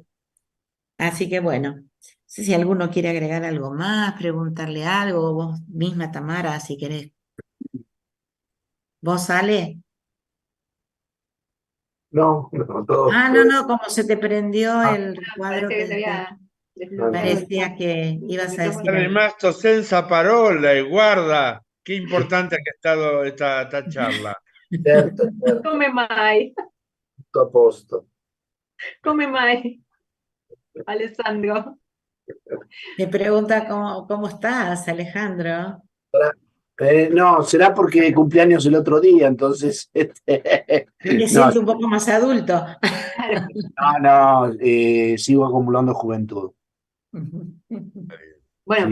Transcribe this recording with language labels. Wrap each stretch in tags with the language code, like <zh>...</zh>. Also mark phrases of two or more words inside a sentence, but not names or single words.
<es>Así que bueno, no sé si alguno quiere agregar algo más, preguntarle algo, vos misma, Tamara, si querés. ¿Vos, Ale? No, no, todo, Ah, no, todo. no, como se te prendió Ah, el Parecía recuadro, que se pensé, había no, desbloqueado no. parecía que el ibas a decir micrófono. algo.</es> <it>Rimasto senza parola</it> <es>y guarda, qué importante que ha estado esta charla.</es> <it>Certo, certo, Come mai, tutto a posto. come mai, Alessandro.</it> <es>Te pregunta cómo estás, Alejandro. No, será porque cumpleaños el otro día, entonces, Te no, siento un poco más adulto. Claro. no, sigo acumulando juventud. Bueno,</es>